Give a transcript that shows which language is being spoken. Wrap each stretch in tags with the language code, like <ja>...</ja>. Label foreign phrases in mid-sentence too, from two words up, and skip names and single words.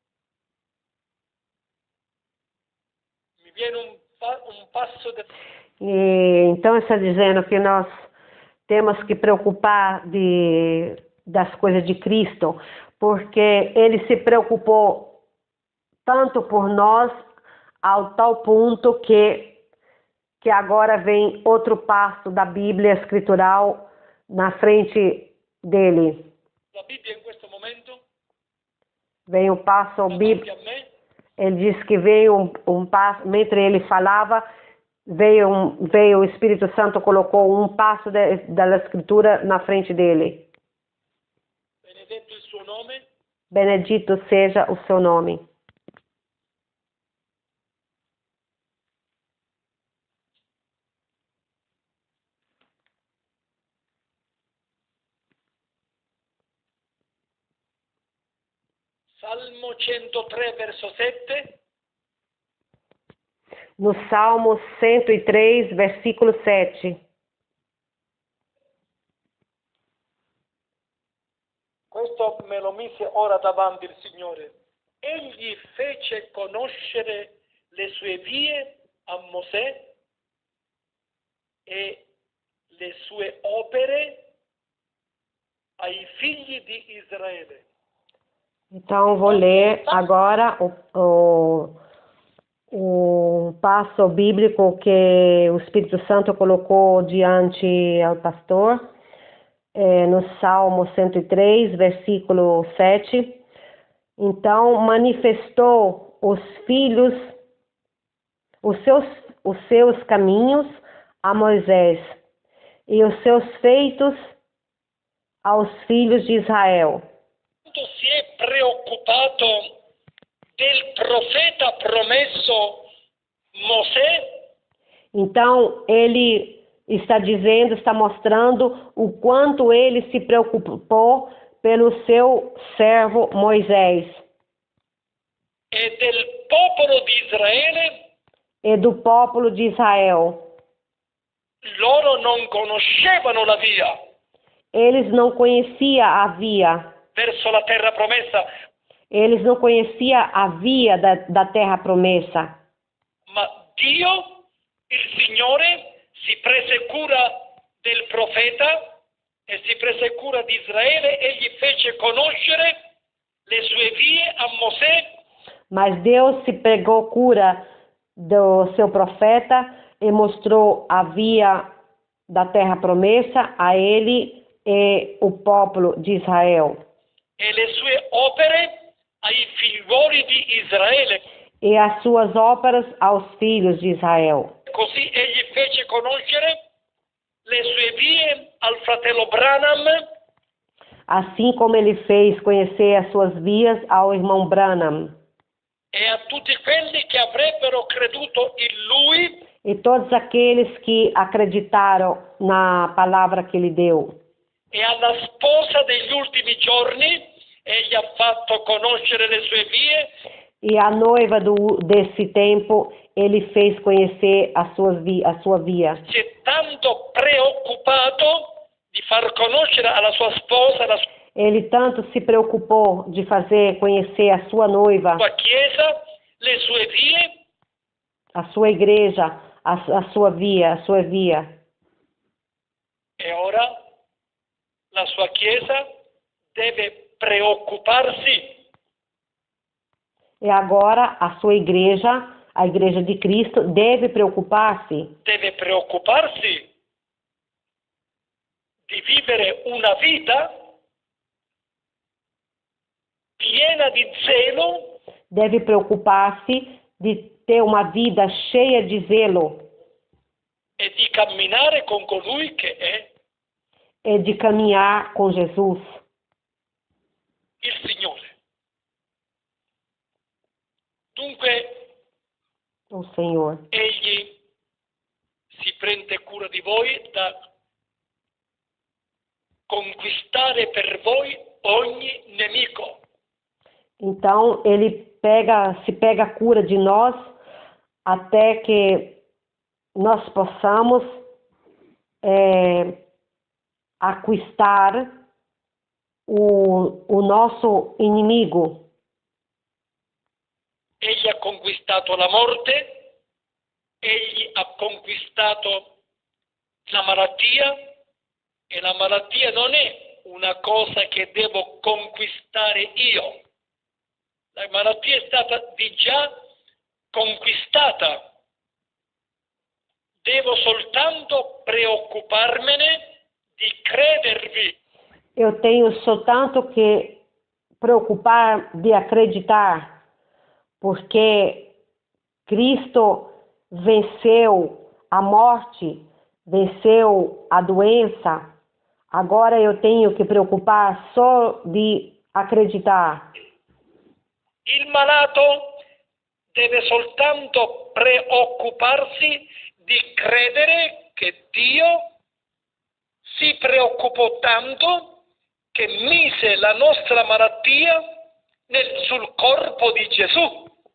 <it>Mi viene un passo</it> <pt>Então está dizendo que nós temos que preocupar das coisas de Cristo, porque Ele se preocupou tanto por nós, ao tal ponto que agora vem outro passo da Bíblia escritural na frente dele.</pt> <it>La Bibbia in questo momento</it> <pt>Vem o passo bíblico. Ele diz que veio um passo, mentre ele falava, veio o Espírito Santo, colocou um passo da Escritura na frente dele.</pt> <it>Benedetto il suo nome.</it> <pt>Benedito seja o seu nome.</pt> <it>Salmo 103, verso 7.</it> <pt>No Salmo 103, versículo 7.</pt> <it>Questo me lo mise ora davanti il Signore. Egli fece conoscere le sue vie a Mosè e le sue opere ai figli di Israele.</it> <pt>Então, vou ler agora o passo bíblico que o Espírito Santo colocou diante ao pastor, no Salmo 103, versículo 7. Então, manifestou os seus caminhos a Moisés e os seus feitos aos filhos de Israel.</pt> <it>Si è preoccupato del profeta promesso Mosè.</it> <pt>Então, ele está mostrando o quanto ele se preocupou pelo seu servo Moisés.</pt> <it>E del popolo di Israele.</it> <pt>E do popolo de Israel.</pt> <it>Loro non conoscevano la via.</it> <pt>Eles não conheciam a via.</pt> <it>Verso la terra promessa.</it> <pt>Eles não conheciam a via da terra promessa.</pt> <it>Ma Dio, il Signore, si prese cura del profeta e si prese cura di Israele e gli fece conoscere le sue vie a Mosè.</it> <pt>Mas Deus se pegou cura do seu profeta e mostrou a via da terra promessa a ele e o popolo de Israel.</pt> <it>E le sue opere ai figliuoli di Israele.</it> <pt>E as suas óperas aos filhos de Israel.</pt> <it>Così egli fece conoscere le sue vie al fratello Branham.</it> <pt>Assim como ele fez conhecer as suas vias ao irmão Branham.</pt> <it>E a tutti quelli che avrebbero creduto in lui.</it> <pt>E todos aqueles que acreditaram na palavra que ele deu.</pt> <it>E alla sposa degli ultimi giorni egli ha fatto conoscere le sue vie.</it> <pt>E a noiva desse tempo, ele fez conhecer a sua via.</pt> <it>Si è tanto preoccupato di far conoscere alla sua sposa</it> <pt>Ele tanto se preocupou de fazer conhecer a sua noiva,</pt> <it>sua chiesa, le sue vie.</it> <pt>A sua igreja, a sua via.</pt> <it>E ora la sua chiesa deve preoccuparsi.</it> <pt>E agora a sua igreja, a igreja de Cristo, deve preocupar-se.</pt> <it>Deve preoccuparsi di vivere una vita piena di zelo.</it> <pt>Deve preocupar-se de ter uma vida cheia de zelo.</pt> <it>E di camminare con colui che è.</it> <pt>E de caminhar com Jesus.</pt> <it>Il Signore. Dunque,</it> <pt>o Senhor.</pt> <it>Egli si prende cura di voi da conquistare per voi ogni nemico.</it> <pt>Então, ele se pega cura de nós até que nós possamos conquistar o nosso inimigo.</pt> <it>Egli ha conquistato la morte, egli ha conquistato la malattia, e la malattia non è una cosa che devo conquistare io. La malattia è stata di già conquistata. Devo soltanto preoccuparmene di credervi.</it> <pt>Eu tenho soltanto que preocupar de acreditar, porque Cristo venceu a morte venceu a doença, agora eu tenho que preocupar só de acreditar.</pt> <it>Il malato deve soltanto preoccuparsi di credere che Dio si preoccupò tanto che mise la nostra malattia sul corpo di Gesù.</it>